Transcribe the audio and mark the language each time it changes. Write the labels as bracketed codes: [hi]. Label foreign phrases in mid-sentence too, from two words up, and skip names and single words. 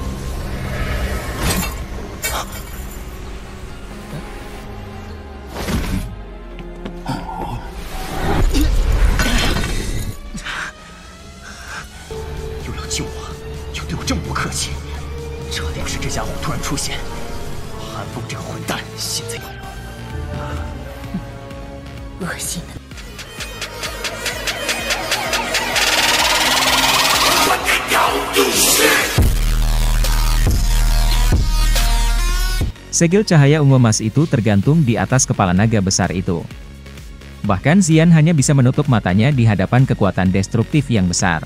[zh] 又要救我，又对我这么不客气，这要是这家伙突然出现，韩风这个混蛋现在恶心的。 [id] Segel cahaya ungu emas itu tergantung di atas kepala naga besar itu. Bahkan Xian hanya bisa menutup matanya di hadapan kekuatan destruktif yang besar.